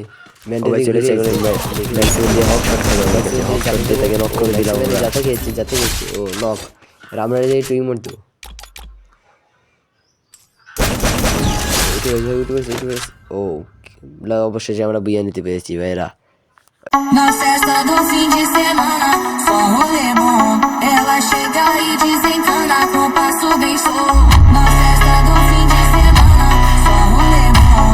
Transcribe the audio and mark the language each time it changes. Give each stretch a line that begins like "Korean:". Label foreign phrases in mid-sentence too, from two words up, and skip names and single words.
Bangla: যাতে গেছি ও নক, আমরা একটু ইমোট দেবো। ও অবশ্যই আমরা বুঝে নিতে পেরেছি ভাইরা।
Portuguese: Na festa do fim de semana, só rolê bom. Ela chega e desencana com passo bem show. Na festa do fim de semana, só rolê bom.